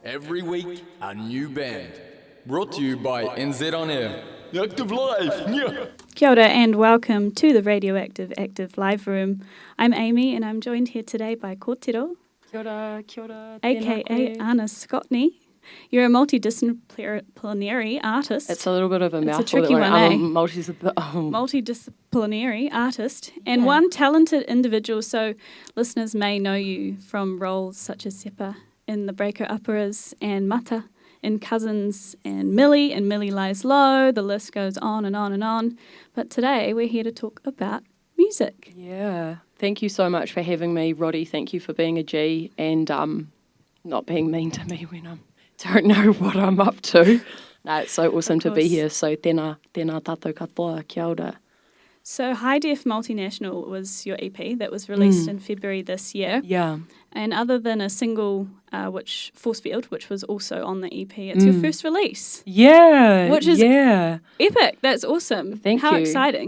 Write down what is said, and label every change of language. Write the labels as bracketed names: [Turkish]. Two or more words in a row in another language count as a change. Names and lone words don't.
[English] Every week, a new band. Brought to you by NZ On Air. Active Live! Yeah. [Māori] Kia ora [English] and welcome to the Radioactive Active Live Room. I'm Aimee and I'm joined here today by Kōtiro. [Māori] Kia ora, kia ora. [English] A.K.A. Anna Scotney. You're a multidisciplinary artist. It's a little bit of a mouthful. It's a tricky one, eh? Multidisciplinary artist and one talented individual, so listeners may know you from roles such as Sepa in the Breaker Operas and Mata in Cousins and Millie Lies Low. The list goes on and on and on. But today we're here to talk about music. Yeah. Thank you so much for having me, Roddy. Thank you for being a G and not being mean to me when I don't know what I'm up to. No, it's so awesome to be here. [Māori] So tēnā tātou katoa, kia ora. [English] So High-Def Multinational was your EP that was released in February this year. Yeah. And other than a single, Force Field, which was also on the EP, it's your first release. Yeah. Which is epic. That's awesome. Thank you. How exciting.